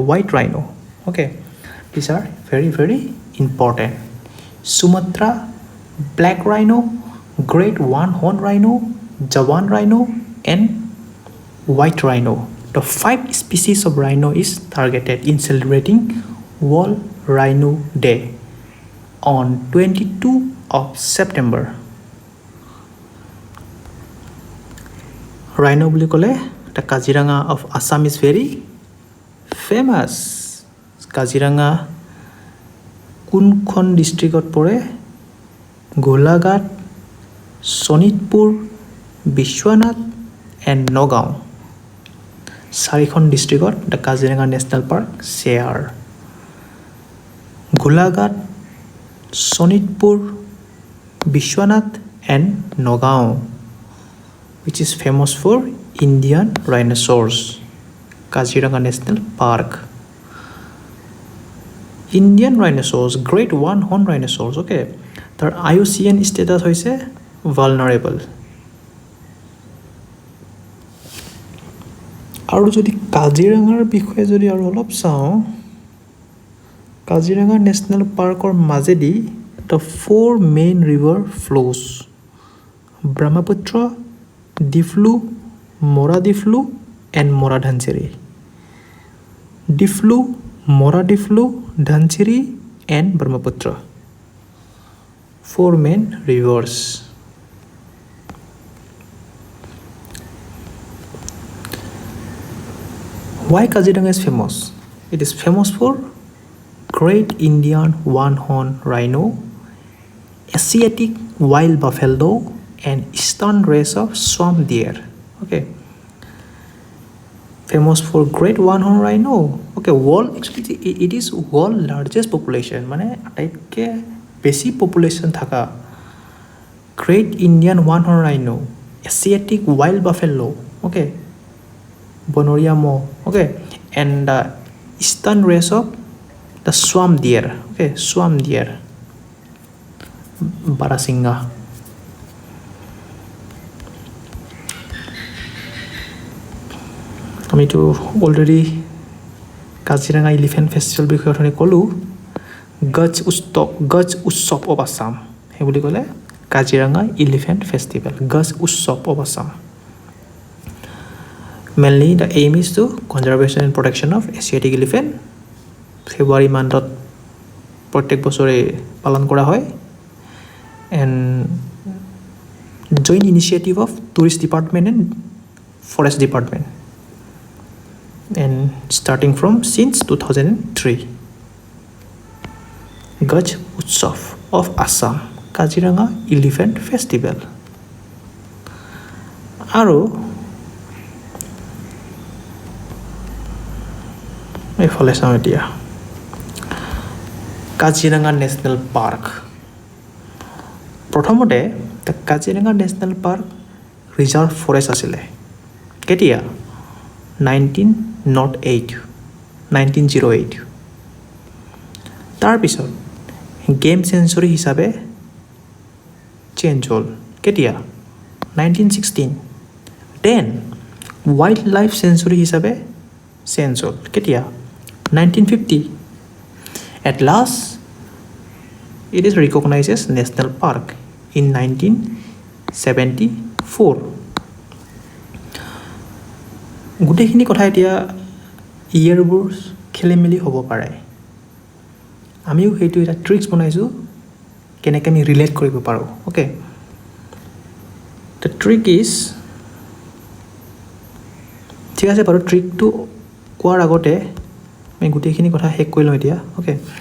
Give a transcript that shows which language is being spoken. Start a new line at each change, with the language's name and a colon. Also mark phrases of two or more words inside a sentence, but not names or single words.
English: white rhino okay these are very important Sumatra black rhino great one horn rhino Javan rhino and white rhino the 5 species of rhino is targeted in celebrating World Rhino Day on 22 of September rhino
Assamese: বুলি ক'লে
English: the Kaziranga of Assam is very famous Kaziranga
Assamese: কোনখন ডিস্ট্ৰিক্টত পৰে গোলাঘাট শোণিতপুৰ বিশ্বনাথ
English: and
Assamese: নগাঁও চাৰিখন ডিস্ট্ৰিক্টত
English: the Kaziranga National Park share গোলাঘাট শোণিতপুৰ বিশ্বনাথ and নগাঁও which is famous for Indian rhinoceros Kaziranga National Park Indian rhinoceros great one horn rhinoceros okay তাৰ IUCN status হৈছে vulnerable
Assamese: আৰু যদি কাজিৰঙাৰ বিষয়ে যদি আৰু অলপ চাওঁ কাজিৰঙা নেশ্যনেল পাৰ্কৰ মাজেদি
English: the 4 main river flows ব্ৰহ্মপুত্ৰ ডিফলু মৰা ডিফলু and মৰা ধনচিৰি ডিফলু মৰা ডিফলু ধনচিৰি and ব্ৰহ্মপুত্ৰ 4 main rivers why Kaziranga is famous it is famous for great Indian one-horn rhino Asiatic wild buffalo and eastern race of swamp deer okay famous for great one-horn rhino okay world actually it is world largest population
Assamese: মানে আটাইতকৈ বেছি
English: population থাকা great Indian one-horn rhino Asiatic wild buffalo okay
Assamese: বনৰীয়া মহ
English: okay and the eastern race of the swamp deer okay swamp deer Barasingha
Assamese: আমিতো অলৰেডি কাজিৰঙা এলিফেণ্ট ফেষ্টিভেল বিষয়ে অথনি ক'লোঁ গজ উৎসৱ অফ আছাম সেই বুলি ক'লে কাজিৰঙা এলিফেণ্ট ফেষ্টিভেল গজ উৎসৱ অফ আছাম
English: mainly the aim is to conservation and protection of Asiatic elephant February মান্থত
Assamese: প্ৰত্যেক বছৰে পালন কৰা হয়
English: and joint initiative of tourist department and forest department and starting from since 2003 Gaj Utsav of Assam, Kaziranga Elephant Festival.
Assamese: আৰু এইফালে চাওঁ এতিয়া কাজিৰঙা নেশ্যনেল পাৰ্ক প্ৰথমতে কাজিৰঙা নেশ্যনেল পাৰ্ক ৰিজাৰ্ভ ফৰেষ্ট আছিলে কেতিয়া
English: 1908 তাৰপিছত game sanctuary
Assamese: হিচাপে চেঞ্জ হ'ল কেতিয়া
English: 1916 then wild life sanctuary
Assamese: হিচাপে চেঞ্জ হ'ল কেতিয়া
English: 1950 at last it is recognized as national park in
Assamese: 1974 গোটেইখিনি কথা এতিয়া ইয়েৰবোৰ খেলি মেলি হ'ব পাৰে আমিও সেইটো এটা ট্ৰিক্স বনাইছোঁ কেনেকৈ আমি ৰিলেট কৰিব পাৰোঁ অ'কে
English: the trick is
Assamese: ঠিক আছে বাৰু ট্ৰিকটো কোৱাৰ আগতে আমি গোটেইখিনি কথা শেষ কৰি লওঁ এতিয়া অ'কে